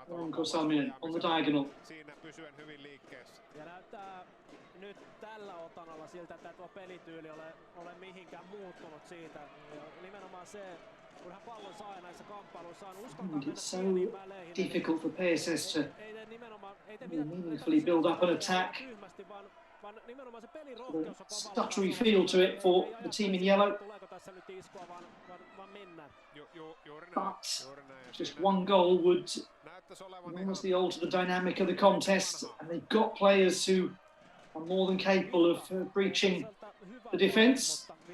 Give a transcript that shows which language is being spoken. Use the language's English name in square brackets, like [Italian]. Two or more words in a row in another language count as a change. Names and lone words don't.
[English] Alanko Salminen on the diagonal. [Finnish] siinä pysyen hyvin liikkeessä. Ja näyttää nyt tällä otanalla siltä, että tuo pelityyli ole mihinkään muuttunut siitä. Ja nimenomaan se, kun hän pallon saa näissä kamppailuissa, on uskaltaa [English] It's so difficult for PSS to meaningfully build up an attack. Stuttery feel to it for the team in yellow. But just one goal would enormously alter the dynamic of the contest, and they've got players who are more than capable of breaching the defence.